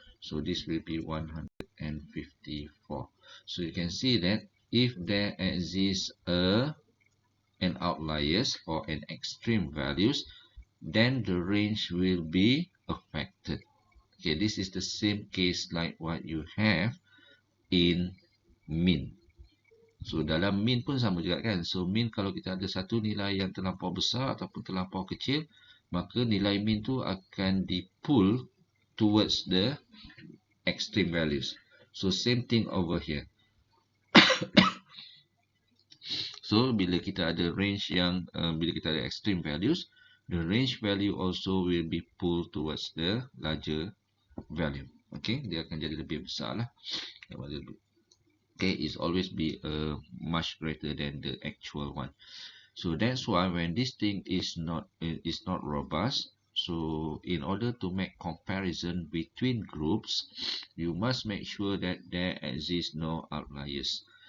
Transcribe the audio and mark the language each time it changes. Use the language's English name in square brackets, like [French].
[English] So this will be 154. So you can see that if there exists an outliers or an extreme values, then the range will be affected. Okay, this is the same case like what you have in mean. [Malay] So dalam mean pun sama juga kan. So mean kalau kita ada satu nilai yang terlampau besar ataupun terlampau kecil, maka nilai mean tu akan di-pull [English] towards the extreme values. So same thing over here. So [Malay] bila kita ada range yang bila kita ada [English] extreme values, the range value also will be pulled towards the larger value. [Malay] Okay, dia akan jadi lebih besar lah. [English] Okay, it's always be much greater than the actual one. So that's why when this thing is not robust, So in order to make comparison between groups, you must make sure that there exist no outliers.